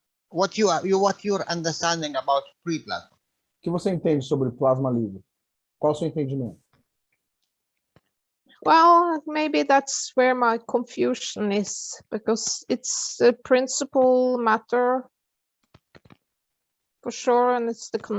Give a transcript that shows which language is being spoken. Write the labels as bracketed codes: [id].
[en] What you're understanding about free plasma? [pt] O que você entende sobre plasma livre? Qual o seu entendimento? [en] Well, maybe that's where my confusion is, because it's a principal matter for sure, and it's the